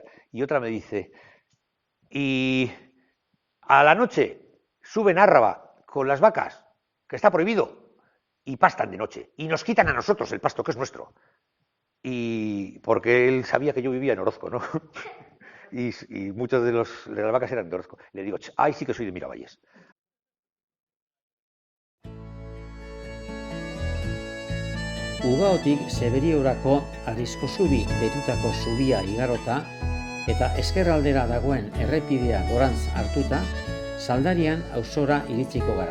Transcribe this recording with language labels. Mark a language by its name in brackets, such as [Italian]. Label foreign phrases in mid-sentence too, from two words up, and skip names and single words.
[Spanish] Y otra me dice, y a la noche suben a Árraba con las vacas, que está prohibido, y pastan de noche. Y nos quitan a nosotros el pasto, que es nuestro. Y porque él sabía que yo vivía en Orozco, ¿no? y muchos de las vacas eran de Orozco. Le digo, ay, sí que soy de Miravalles. [Basque] Ubaotik Zeberiorako Arriskozubi deitutako zubia igarota eta ezkerraldera dagoen errepidea gorantz hartuta, Saldarian auzora iritsiko gara.